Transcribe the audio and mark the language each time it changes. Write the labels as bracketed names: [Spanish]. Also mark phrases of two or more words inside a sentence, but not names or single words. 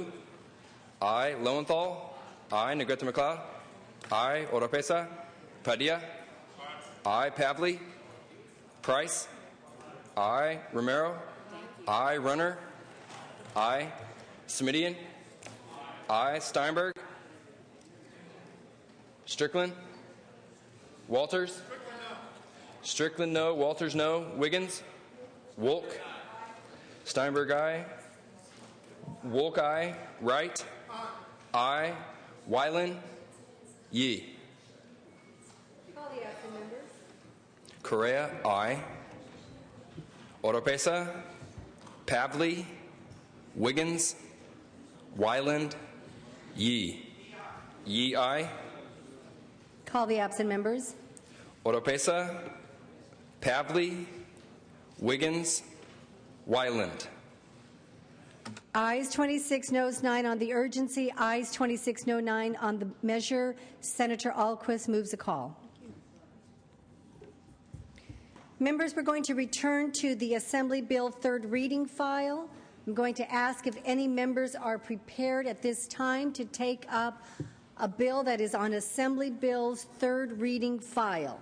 [English] Aye. Lowenthal? Aye. Negrete McLeod? Aye. Oropesa? Padilla? Aye. Pavley? Price? Aye. Romero? Aye. Runner? Aye. Smidian? Aye. Steinberg? Strickland? Walters? Strickland, no. Walters, no. Wiggins? Wolk? Steinberg, aye. Wolk, aye. Wright? Aye. Wyland? Yee. Correa, aye. Oropesa? Pavley? Wiggins? Wyland? Yee. Yee, aye. Call the absent members. Oropesa? Pavley? Wiggins? Wyland? Ayes 26, noes 9 on the urgency. Ayes 26, no 9 on the measure. Senator Alquist moves a call. Members, we're going to return to the Assembly Bill third reading file. I'm going to ask if any members are prepared at this time to take up a bill that is on Assembly Bill's third reading file.